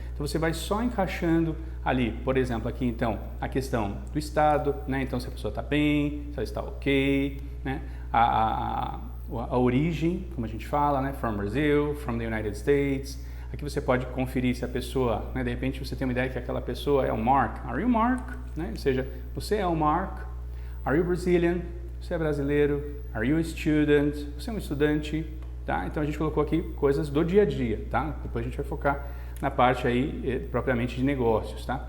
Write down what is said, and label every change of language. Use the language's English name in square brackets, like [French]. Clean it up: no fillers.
[Portuguese] Então você vai só encaixando ali, por exemplo, aqui então, a questão do estado, né? Então se a pessoa está bem, se ela está ok, né? A origem, como a gente fala, né? [English] From Brazil, from the United States. [Portuguese] Aqui você pode conferir se a pessoa, né? De repente você tem uma ideia que aquela pessoa é o Mark. [English] Are you Mark? [Portuguese] Né? Ou seja, você é o Mark. [English] Are you Brazilian? [Portuguese] Você é brasileiro. [English] Are you a student? [Portuguese] Você é um estudante. Tá? Então a gente colocou aqui coisas do dia a dia, tá? Depois a gente vai focar na parte aí propriamente de negócios, tá?